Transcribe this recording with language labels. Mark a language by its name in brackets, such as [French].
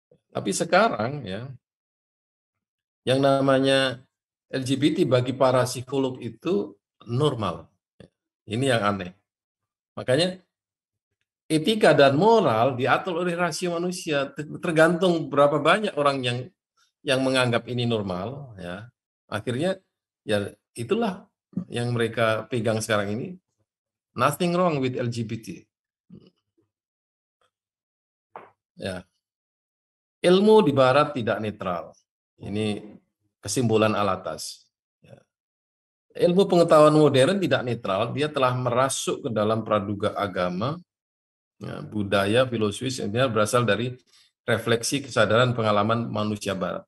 [Indonesian] Tapi sekarang, ya, yang namanya LGBT bagi para psikolog itu normal. Ini yang aneh. Makanya etika dan moral diatur oleh rasio manusia, tergantung berapa banyak orang yang menganggap ini normal, ya. Akhirnya ya itulah yang mereka pegang sekarang ini. [English] Nothing wrong with LGBT. [Indonesian] Ya. Ilmu di barat tidak netral. Ini kesimpulan alatas. Ya. Ilmu pengetahuan modern tidak netral, dia telah merasuk ke dalam praduga agama, ya, budaya, filosofi, sebenarnya berasal dari refleksi kesadaran pengalaman manusia barat.